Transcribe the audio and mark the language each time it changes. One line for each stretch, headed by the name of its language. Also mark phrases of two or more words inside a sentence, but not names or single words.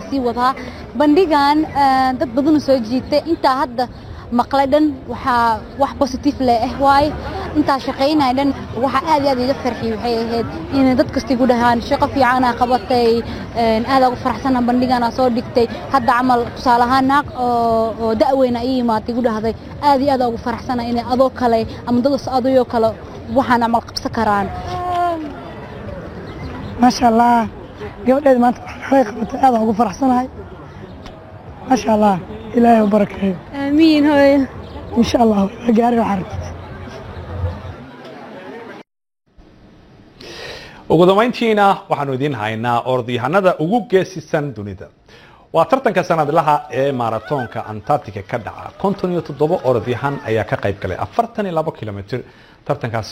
Somali: sii wadaa bandhigan dad badan soo jiitay inta hadda maqladan waxa wax positive leh waay inta shaqeynaydan waxa aad iyo aad iga farxiyay waxay ahayd in dad kasta igu dhahaan shaqo fiican aan qabatay aad ugu faraxsanahay bandhigan aan soo dhigtay hadda amal tusaalahaan oo da'weyna ay imaatay igu dhahday aad iyo aad ugu faraxsanahay in adoo kale ama dad adoo kale waxaan amal qabsan karaan
Arabic: ما شاء الله
Somali: gabadheed maanta waxay qabatay aad ugu faraxsanahay
Arabic: ما شاء الله إلهي وبركاته آمين هوي إن شاء الله
Somali: gaari waxartid ugu dambeyntiina waxaanu idin haynaa orodyahanada ugu geesisan dunida waa tartanka sanadlaha ee marathonka Antarctica ka dhaca 57 orodyahan ayaa ka qayb galay 42 kilomitir tartankaasi